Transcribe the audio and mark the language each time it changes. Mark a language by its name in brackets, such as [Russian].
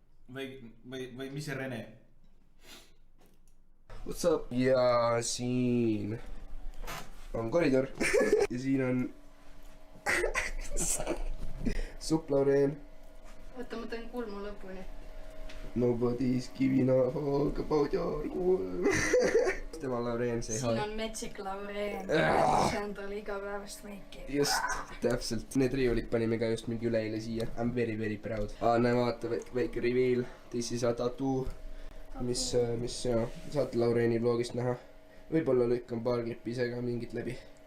[Estonian] Või mis see Rene? [English] What's up? [Estonian] Ja siin on koridor ja siin on supp Lauren. Oota, ma teen kulmu lõpuni. [English] Nobody's giving a fuck about your kulm. [Estonian] Tema Lauren, [English] say hi. [Estonian] Siin on metsik Lauren. See on tal igapäevast meiki. Just, täpselt. Need riiulid panime ka just mingi üleile siia. [English] I'm very, very proud. [Estonian] Näe, vaata, väike reveal. [English] This is a tattoo. [Estonian] Mis ja, saate Laureni vlogist näha. Võib-olla lükkan paar klippi ise ka mingit läbi.